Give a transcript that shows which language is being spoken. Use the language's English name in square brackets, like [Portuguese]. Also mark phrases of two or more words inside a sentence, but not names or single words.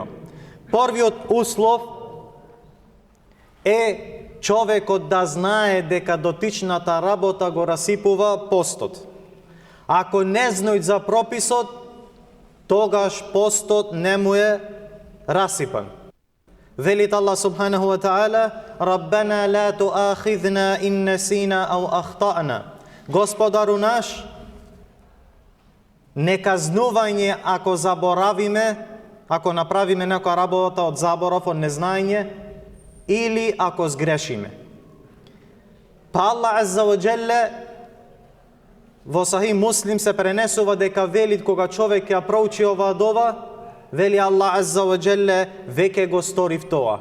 [Macedonian] Првиот услов е човекот да знае дека дотичната работа го расипува постот. Ако не знај за прописот, тогаш постот не му е расипан. [Arabic] Велит الله سبحانه وتعالى ربنا لا تؤاخذنا إن نسينا أو أخطأنا. [Macedonian] Господару наш, не казнување ако заборавиме, ако направиме некоја работа од заборав, од незнаење, или ако сгрешиме. Па Аллах [Arabic] عز وجل [Macedonian] во Сахих Муслим се пренесува дека велит кога човек ја проучи оваа дова, вели Аллах [Arabic] عز وجل, [Macedonian] веќе го сторив тоа.